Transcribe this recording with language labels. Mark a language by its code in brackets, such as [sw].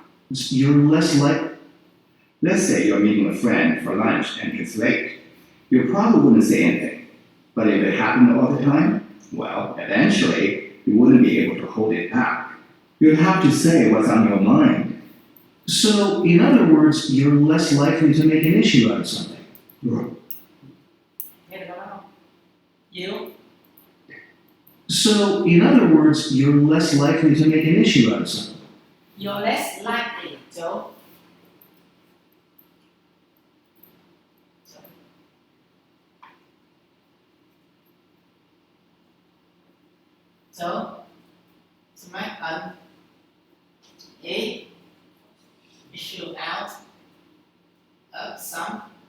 [en] You're less like. Let's say you're meeting a friend for lunch and it's late. You probably wouldn't say anything. But if it happened all the time, well, eventually, you wouldn't be able to hold it back. You'd have to say what's on your mind. So, in other words, you're less likely to make an issue out of something. [vi] nghe được câu đó không Diệu [en] So, in other words, you're less likely to make an issue out of something. you're less likely to so make an issue out of something.